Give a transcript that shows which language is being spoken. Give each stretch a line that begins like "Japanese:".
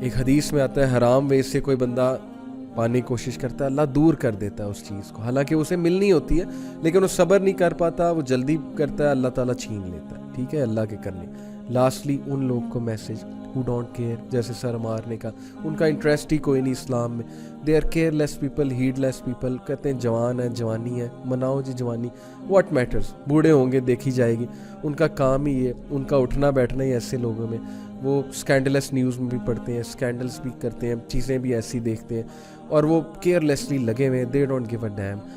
Urdu: ایک حدیث میں آتا ہے حرام وے سے کوئی بندہ پانے کی کوشش کرتا ہے, اللہ دور کر دیتا ہے اس چیز کو. حالانکہ اسے ملنی ہوتی ہے لیکن وہ صبر نہیں کر پاتا, وہ جلدی کرتا ہے, اللہ تعالیٰ چھین لیتا ہے. ٹھیک ہے, اللہ کے کرنے. لاسٹلی ان لوگ کو میسج
English: who don't care,
Urdu: جیسے سر عمار نے کہا, ان کا انٹرسٹ ہی کوئی نہیں اسلام میں.
English: They are care less people, had less people.
Urdu: کہتے ہیں جوان ہے, جوانی ہے, مناؤ جی جوانی,
English: What matters.
Urdu: بوڑھے ہوں گے دیکھی جائے گی. ان کا کام ہی ہے, ان کا اٹھنا بیٹھنا ہی ایسے لوگوں میں. وہ اسکینڈلس نیوز میں بھی پڑھتے ہیں, اسکینڈلس بھی کرتے ہیں, چیزیں بھی ایسی دیکھتے ہیں اور وہ کیئر لیسلی لگے ہوئے ہیں.
English: They don't give a damn.